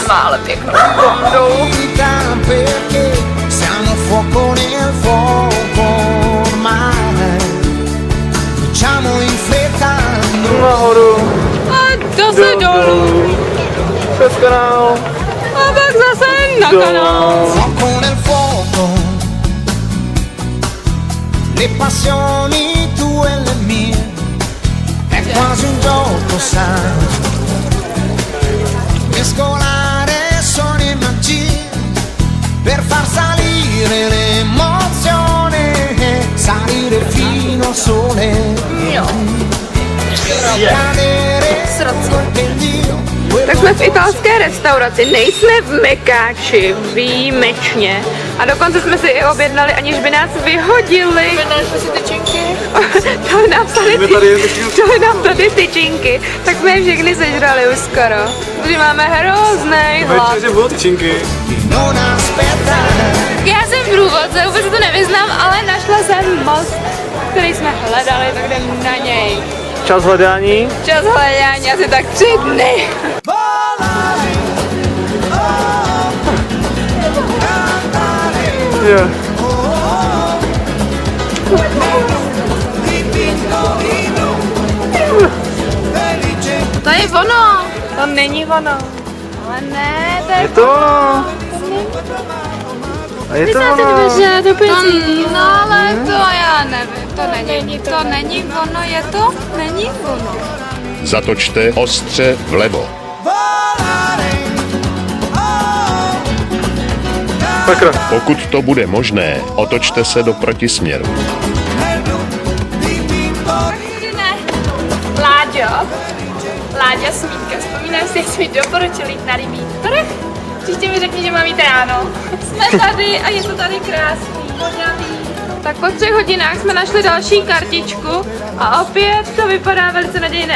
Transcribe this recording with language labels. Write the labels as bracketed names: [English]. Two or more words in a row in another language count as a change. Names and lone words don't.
[Czech] Mále pěknou. [Italian] vita perché siamo fuoco nel fuoco ormai, facciamo in fretta. [Czech] Nahoru, A zase dolů. přes kanál, A pak zase na kanál. [Italian] Fuoco nel fuoco, le passioni tue e le mie, è quasi un gioco, sai, mescolare sogni e magie per far salire l'emozione, salire fino al sole, cadere sul pendio. [Czech] Tak jsme v italské restauraci, nejsme v Mekáči, výjimečně. A dokonce jsme si i objednali, aniž by nás vyhodili. Objednali jsme si tyčinky. Dali nám tady tyčinky, tak jsme je všechny sežrali už skoro. Protože máme hrozný hlad. Večer budou tyčinky. [Italian] non aspettare. [Czech] Já jsem průvodce, vůbec se to nevyznám, ale našla jsem most, který jsme hledali, tak jdem na něj. Čas hledání. Čas hledání asi tak 3 dny. [Italian] Volare, oh, cantare, [Czech] Je. [Italian] dipinto di blu, felice. [Czech] To je ono. To není ono. Ale ne, to je Je to ono. A je to ono. no ale to já nevím, to není ono, je to? Není ono. Zatočte ostře vlevo. Volare, oh, Sakra. Pokud to bude možné, otočte se do protisměru. [Italian] nel blu, dipinto [Czech] Ne, Láďa Smítka, vzpomínáš si, jak jsi mi doporučil jít na rybí trh? Příště mi řekni, že mám jít ráno. Jsme tady a je to tady krásný, voňavý. Tak po 3 hodinách jsme našli další kartičku a opět to vypadá velice nadějné.